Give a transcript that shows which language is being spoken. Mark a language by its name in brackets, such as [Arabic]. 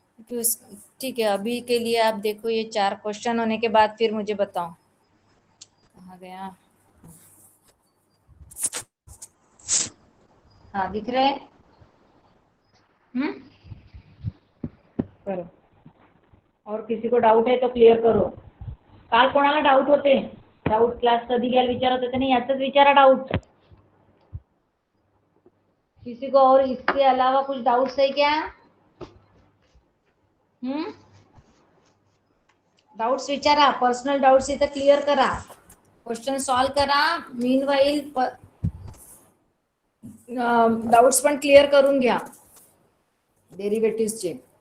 [Hindi] ठीक है, अभी के लिए आप देखो, ये 4 क्वेश्चन होने के बाद फिर मुझे बताओ कहाँ गया। हाँ, दिख रहे हैं। करो, और किसी को डाऊट आहे तो क्लिअर करो। [Marathi] काल कोणाला डाऊट होते, डाऊट क्लास कधी घ्यायला विचारत होते, नाही याचाच विचारा डाऊट। [Hindi] किसी को और इसके अलावा कुछ डाउट्स है क्या, [Marathi] डाउट्स विचारा, पर्सनल डाउट्स इथं क्लिअर करा, क्वेश्चन सॉल्व करा। मीनवाईल डाउट्स पण क्लिअर करून घ्या डेरिव्हेटिव्हचे।